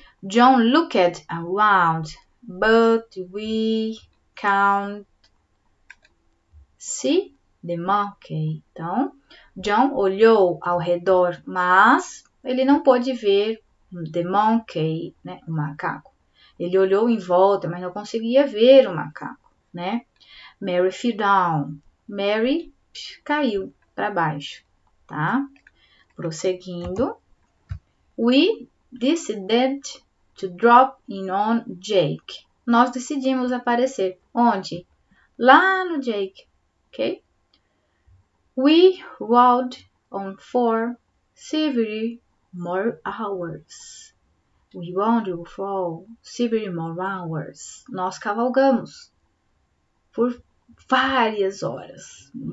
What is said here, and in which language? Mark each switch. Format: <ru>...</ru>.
<en>John looked around, but we can't see the monkey.</en> <pt>Então, John olhou ao redor, mas ele não pôde ver</pt> <en>the monkey,</en> <pt>né, o macaco. Ele olhou em volta, mas não conseguia ver o macaco, né?</pt> <en>Mary fell down.</en> <pt>Mary caiu para baixo, tá? Prosseguindo.</pt> <en>We decided to drop in on Jake.</en> <pt>Nós decidimos aparecer. Onde? Lá no Jake, ok?</pt> <en>We rode on for several more hours. We rode for several more hours.</en> <pt>Nós cavalgamos por várias horas.</pt>